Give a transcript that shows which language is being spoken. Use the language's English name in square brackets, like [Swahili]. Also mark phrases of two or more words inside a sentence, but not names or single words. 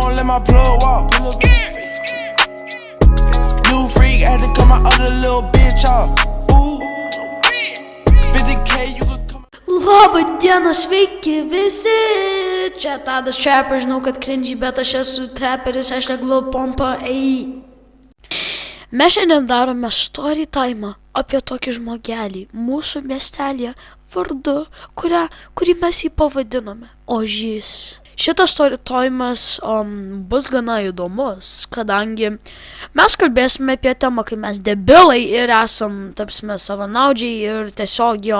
[English] my plug walk. New freak, had to cut my other little bitch off. Ooh, 50K, you could come. [Lithuanian] Labą dieną, sveiki visi, čia Tadas Trapper, žinau, kad cringy, bet aš esu trapperis, aš leglu pompa, ei. Mes šiandien darome [English] story time [Lithuanian] apie tokį žmogelį mūsų miestelėje vardu, kurį mes jį pavadinome Ožys. Šitas [English] story time'as [Lithuanian] bus gana įdomus, kadangi mes kalbėsime apie temą, kai mes debilai ir esam, tapsime, savanaudžiai ir tiesiog jo.